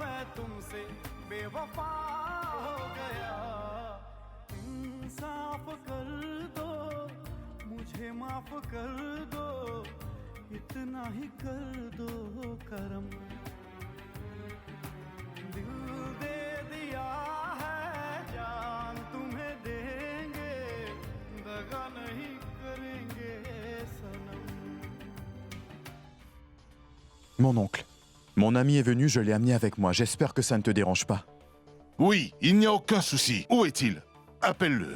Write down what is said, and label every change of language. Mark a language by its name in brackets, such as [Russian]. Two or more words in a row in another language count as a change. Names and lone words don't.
[Hindi] तुमसे बेवफा हो गया इंसाफ कर दो मुझे माफ कर दो इतना ही कर दो करम दिल दे दिया है जान तुम्हें देंगे दगा नहीं करेंगे सनम. [French] Mon oncle, mon ami est venu, je l'ai amené avec moi. J'espère que ça ne te dérange pas. Oui, il n'y a aucun souci. Où est-il? Appelle-le.